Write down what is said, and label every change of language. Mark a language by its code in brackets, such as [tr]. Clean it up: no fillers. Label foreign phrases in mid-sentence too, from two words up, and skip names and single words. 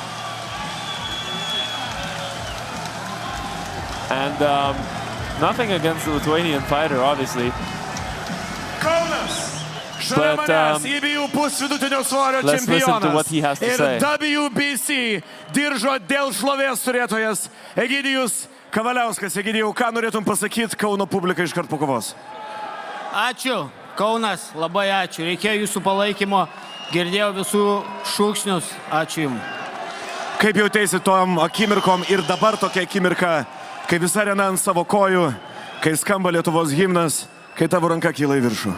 [en] And nothing against the Lithuanian fighter, obviously. [lt] Kaunas, [en] But [lt] EBU pusvidutinio svorio [en] let's listen to what [lt] čempionas [en] he has to [lt] ir [en] say. [lt] WBC diržo dėl šlovės turėtojas Egidijus Kavaliauskas. Egidijau, ką norėtum pasakyti Kauno publikai iškart po kovos? Ačiū, Kaunas, labai ačiū. Reikėjo jūsų palaikymo, girdėjau visų šūksnius. Ačiū jums. Kaip jautėsi tom akimirkom ir dabar tokia akimirka, kai visa arena ant savo kojų kai skamba Lietuvos himnas, kai tavo ranka kyla į viršų?